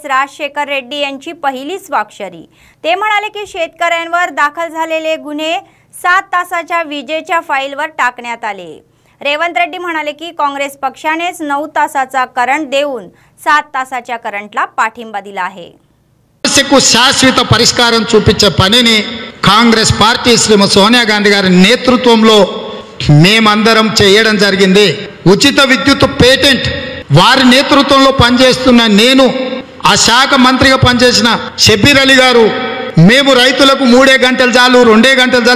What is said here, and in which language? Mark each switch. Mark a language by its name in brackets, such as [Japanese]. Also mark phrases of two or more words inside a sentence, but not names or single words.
[Marathi] राजशेखर रेड्डी यांची पहिली स्वाक्षरी. ते म्हणाले की शेतकऱ्यांवर दाखल झालेले गुन्हे 7 तासाच्या विजेच्या फाईलवर टाकण्यात आले. रेवंत रेड्डी म्हणाले की काँग्रेस पक्षानेच 9 तासाचा करंट देऊन 7 तासाच्या करंटला पाठिंबा दिला आहे. [Telugu] సమస్యకు శాశ్వత పరిష్కారం చూపించే పనిని కాంగ్రెస్ పార్టీ శ్రీమతి సోనియా గాంధీ గారి నేతృత్వంలో మేమందరం చేయడం జరిగింది. ఉచిత విద్యుత్ పేటెంట్ వారి నేతృత్వంలో పనిచేస్తున్న నేను, ఆ శాఖ మంత్రిగా పనిచేసిన షబ్బీర్ అలీ గారు, మేము రైతులకు 3 గంటలు చాలు 2 గంటలు చాలు.